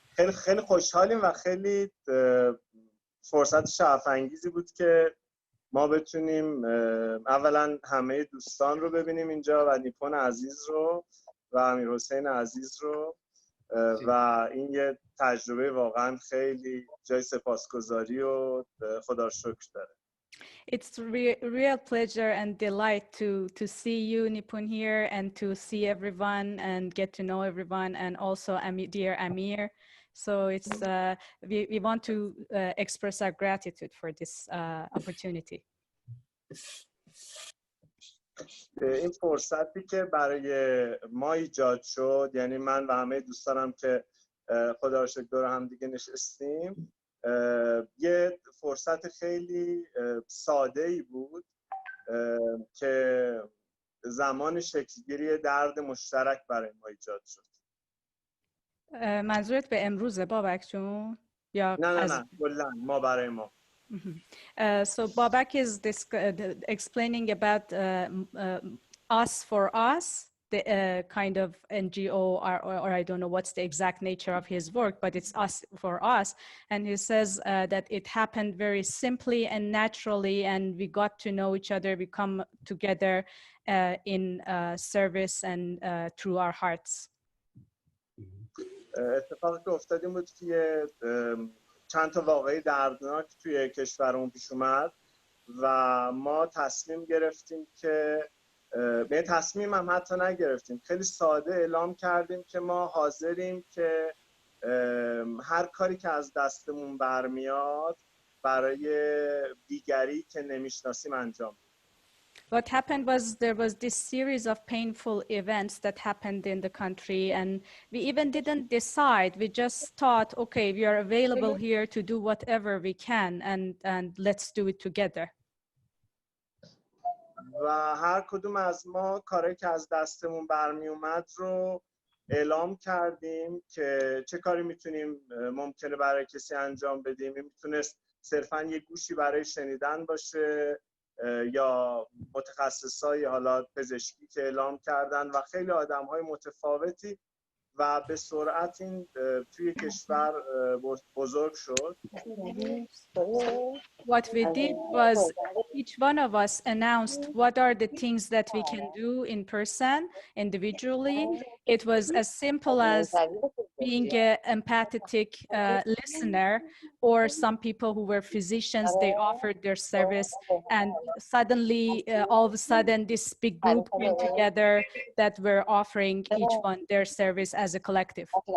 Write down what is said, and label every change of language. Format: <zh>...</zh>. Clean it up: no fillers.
<fa>خیلی خوشحالیم و خیلی فرصت شگفت‌انگیزی بود که ما بتونیم اولا همه دوستان رو ببینیم اینجا و نیپون عزیز رو و امیرحسین عزیز رو، و این یه تجربه واقعا خیلی جای سپاسگزاری و خدا رو شکر داره.</fa> <en>It's real pleasure and delight to see you, Nipun, here, and to see everyone and get to know everyone, and also dear Amir. So it's we want to express our gratitude for this opportunity.</en> <fa>این فرصتی که برای ما ایجاد شد، یعنی من و همه دوستانم که خدا رو شکر دور هم دیگه نشستیم، یه فرصت خیلی ساده‌ای بود که زمان شکلگیری درد مشترک برای ما ایجاد شد. منظورت به امروزه بابک جون؟ یا نه کلاً ما برای ما.</fa> <en>So Babak is explaining about us for us, the kind of NGO, or I don't know what's the exact nature of his work, but it's us for us. And he says that it happened very simply and naturally, and we got to know each other, we come together in service and through our hearts.</en> <fa>اتفاقی که افتاد این بود که چند تا واقعه دردناک توی کشورمون پیش اومد و ما تصمیم گرفتیم که به تصمیم هم حتی نگرفتیم، خیلی ساده اعلام کردیم که ما حاضریم که هر کاری که از دستمون برمیاد برای دیگری که نمیشناسیم انجام بدیم.</fa> <en>What happened was there was this series of painful events that happened in the country, and we even didn't decide. We just thought, okay, we are available here to do whatever we can, and let's do it together.</en> <fa>و هر کدوم از ما کاری که از دستمون برمی اومد رو اعلام کردیم که چه کاری میتونیم ممکنه برای کسی انجام بدیم. این میتونست صرفاً یه گوشی برای شنیدن باشه یا متخصصای حالا پزشکی که اعلام کردن و خیلی آدم‌های متفاوتی و به سرعت این توی کشور بزرگ شد.</fa> <en>What we did was each one of us announced what are the things that we can do in person, individually. It was as simple as being an empathetic listener, or some people who were physicians, they offered their service, and suddenly, all of a sudden, this big group came together that were offering each one their service as a collective.</en>